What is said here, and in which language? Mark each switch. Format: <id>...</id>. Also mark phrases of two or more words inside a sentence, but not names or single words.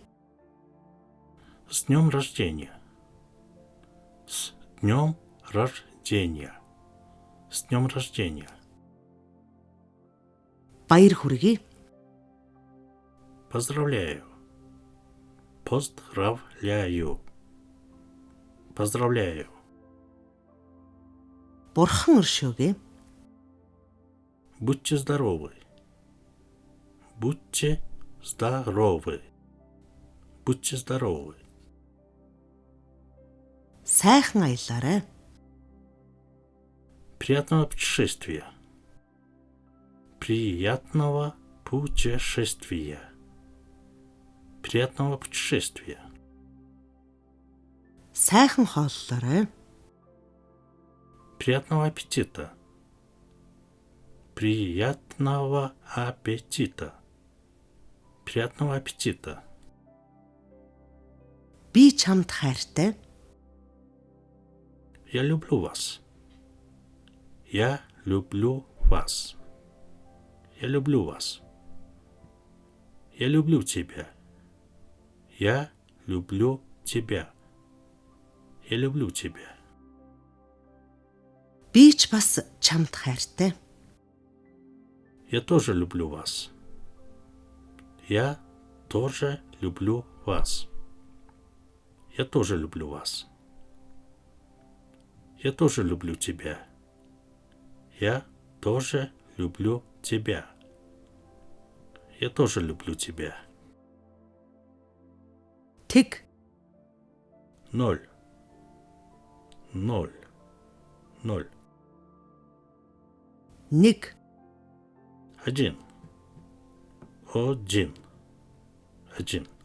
<ru>С днем рождения. С днем рождения. С днем рождения.</ru> <mn>Баяр хүргэе.</mn> <ru>Поздравляю. Поздравляю. Поздравляю.</ru> <mn>Бурхан өршөөгэй.</mn> <ru>Будьте здоровы. Будьте здоровы. Будьте здоровы.</ru> <mn>Сайхан аялаарай.</mn> <ru>Приятного путешествия. Приятного путешествия. Приятного путешествия.</ru> <mn>Сайхан хооллоорой.</mn> <ru>Приятного аппетита. Приятного аппетита. Приятного аппетита.</ru> <mn>Би чамд хайртай.</mn> <ru>Я люблю вас. Я люблю вас. Я люблю вас. Я люблю тебя. Я люблю тебя. Я люблю тебя.</ru> <mn>Би ч бас чамд хайртай.</mn> <ru>Я тоже люблю вас. Я тоже люблю вас. Я тоже люблю вас. Я тоже люблю тебя. Я тоже люблю тебя. Я тоже люблю тебя.</ru> <mn>Тэг.</mn> <ru>0. 0. 0.</ru> <mn>Нэг.</mn> <ru>1. 1. 1.</ru>